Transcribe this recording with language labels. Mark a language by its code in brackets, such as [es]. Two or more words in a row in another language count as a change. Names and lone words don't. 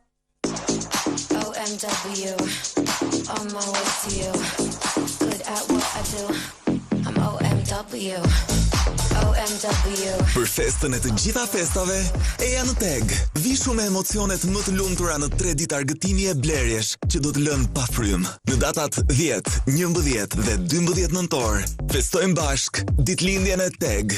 [en] OMW, on my way to you. Good at what I do. I'm OMW. OMW. [sq] Për festën e të gjitha festave, eja në Teg. Vishu me emocionet më të lumtura në 3 ditë argëtimi e blerjesh që do të lënë pa frym. Në datat 10, 11 dhe 12 nëntor, festojmë bashk ditëlindjen e Teg.